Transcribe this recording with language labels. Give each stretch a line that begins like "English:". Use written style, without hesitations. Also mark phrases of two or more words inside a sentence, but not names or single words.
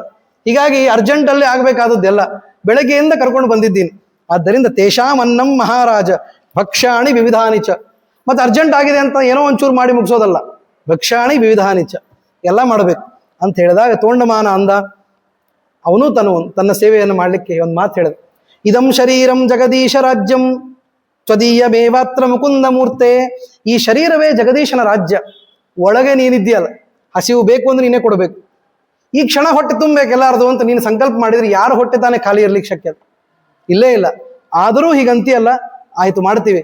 Kannada: ಹೀಗಾಗಿ ಅರ್ಜೆಂಟಲ್ಲಿ ಆಗಬೇಕಾದದ್ದೆಲ್ಲ ಬೆಳಗ್ಗೆಯಿಂದ ಕರ್ಕೊಂಡು ಬಂದಿದ್ದೀನಿ.
Sanskrit: ಆದ್ದರಿಂದ ತೇಷಾಂ ಅನ್ನಂ ಮಹಾರಾಜ ಭಕ್ಷ್ಯಾಣಿ ವಿವಿಧಾನಿಚ.
Kannada: ಮತ್ತು ಅರ್ಜೆಂಟ್ ಆಗಿದೆ ಅಂತ ಏನೋ ಒಂಚೂರು ಮಾಡಿ ಮುಗಿಸೋದಲ್ಲ,
Sanskrit: ಭಕ್ಷ್ಯಾಣಿ ವಿವಿಧಾನಿಚ
Kannada: ಎಲ್ಲ ಮಾಡಬೇಕು ಅಂತ ಹೇಳಿದಾಗ ತೋಂಡಮಾನ ಅಂದ. ಅವನು ತನ್ನ ಸೇವೆಯನ್ನು ಮಾಡಲಿಕ್ಕೆ ಒಂದು ಮಾತು ಹೇಳಿದ.
Sanskrit: ಇದಂ ಶರೀರಂ ಜಗದೀಶ ರಾಜ್ಯಂ ತ್ವದೀಯ ಮೇವಾತ್ರ ಮುಕುಂದ ಮೂರ್ತೆ.
Kannada: ಈ ಶರೀರವೇ ಜಗದೀಶನ ರಾಜ್ಯ. ಒಳಗೆ ನೀನಿದ್ದೀಯಲ್ಲ, ಹಸಿವು ಬೇಕು ಅಂದ್ರೆ ನೀನೇ ಕೊಡಬೇಕು. ಈ ಕ್ಷಣ ಹೊಟ್ಟೆ ತುಂಬಬೇಕು ಎಲ್ಲಾರದು ಅಂತ ನೀನು ಸಂಕಲ್ಪ ಮಾಡಿದ್ರೆ ಯಾರು ಹೊಟ್ಟೆ ತಾನೇ ಖಾಲಿ ಇರ್ಲಿಕ್ಕೆ ಶಕ್ಯ? ಇಲ್ಲೇ ಇಲ್ಲ. ಆದರೂ ಹೀಗಂತೀಯಲ್ಲ, ಆಯ್ತು ಮಾಡ್ತೀವಿ.